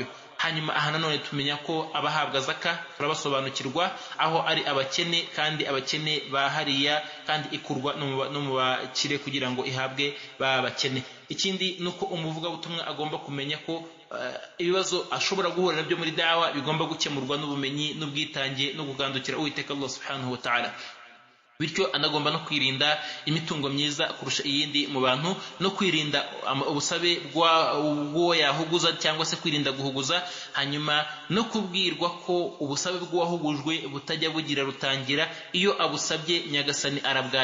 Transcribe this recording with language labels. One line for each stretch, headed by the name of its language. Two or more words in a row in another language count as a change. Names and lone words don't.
Kinyarwanda: Hanyuma aha nanone tumenya ko abahabwa zaka turabasobanukirwa aho ari abakene, kandi abakene bahariya kandi ikurwa no mu bakire kugira ngo ihabwe babakene. Ikindi nuko umuvugabutumwa agomba kumenya ko ibibazo ashobora guhura nabyo muri dawa bigomba gukemurwa n'ubumenyi n'ubwitange no kugandukira Uwiteka Allah
Arabic: سبحانه وتعالى.
Kinyarwanda: Bityo anagomba no kwirinda imitungo myiza kurusha iyindi mu bantu, no kwirinda ubusabe bw'uwo yahuguza cyangwa se kwirinda guhuguza. Hanyuma no kubwirwa ko ubusabe bw'uwahugujwe butajya bugira rutangira, iyo abusabye nyagasani arabwakira.